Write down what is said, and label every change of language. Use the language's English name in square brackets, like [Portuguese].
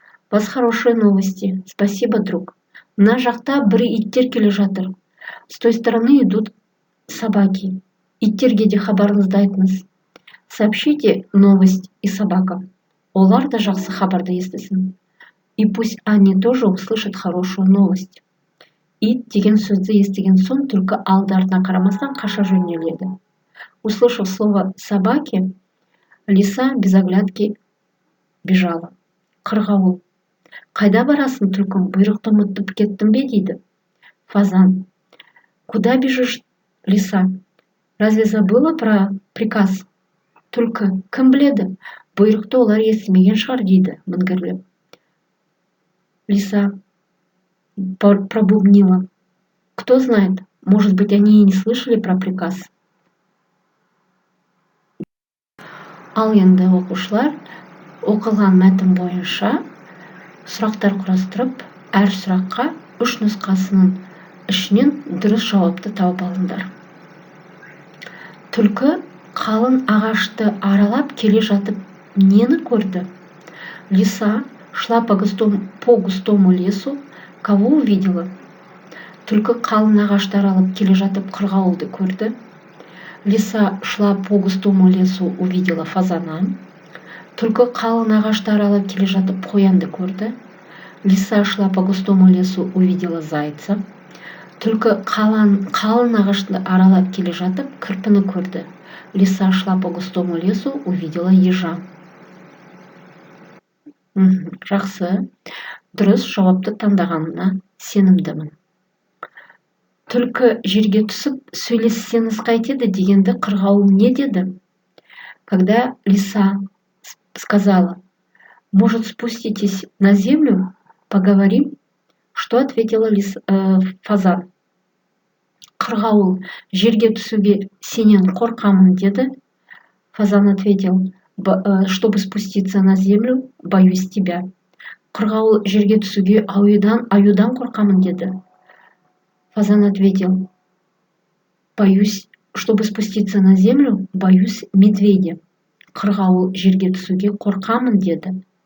[Russian] У вас хорошие новости. Спасибо, друг. [Kazakh] Мына жақта бір иттер келе жатыр. [Russian] С той стороны идут собаки. [Kazakh] Иттерге де хабарыңызды айтыңыз. [Russian] Сообщите новость и собакам. [Kazakh] Олар да жақсы хабарды естісін. [Russian] И пусть они тоже услышат хорошую новость. [Kazakh] Ит деген сөзді естіген соң түлкі алды-артына қарамастан қаша жөнеледі. [Russian] Услышав слово собаки, лиса без оглядки бежала. [Kazakh] Қырғауыл: қайда барасың, түлкім, бұйрықты ұмытып кеттің бе, дейді. [Russian] Фазан: куда бежишь, лиса? Разве забыла про приказ? [Kazakh] Түлкі: кім біледі, бұйрықты олар естімеген шығар, дейді, міңгірлеп. [Russian] Лиса пробубнила: кто знает, может быть, они и не слышали про приказ. [Kazakh] Ал енді оқушылар оқылған мәтін бойынша сұрақтар құрастырып, әр сұраққа 3 нұсқасының ішінен дұрыс жауапты тауып алыңдар. Түлкі қалың ағашты аралап келе жатып нені көрді? [Russian] Лиса шла по густому лесу. Кого увидела? [Kazakh] Түлкі қалың ағашты аралап келе жатып қырғауылды көрді. [Russian] Лиса шла по густому лесу, увидела фазана. [Kazakh] Түлкі қалың ағашты аралап келе жатып қоянды көрді. [Russian] Лиса шла по густому лесу, увидела зайца. [Kazakh] Түлкі қалың ағашты аралап келе жатып кірпіні көрді. [Russian] Лиса шла по густому лесу, увидела ежа. [Kazakh] Жақсы. Дұрыс жауапты таңдағанына сенімдімін. Түлкі жерге түсіп, сөйлессеңіз қайтеді дегенді қырғауыл не деді? [Russian] Когда лиса сказала: может, спуститесь на землю, поговорим? Что ответила фазан? [Kazakh] Қырғауыл: жерге түсуге сенен қорқамын, деді. [Russian] Фазан ответил: чтобы спуститься на землю, боюсь тебя. [Kazakh] Қырғауыл жерге түсуге аюдан қорқамын, деді. [Russian] Фазан ответил: боюсь, чтобы спуститься на землю, боюсь медведя. [Kazakh] Қырғауыл жерге түсуге қорқамын, деді.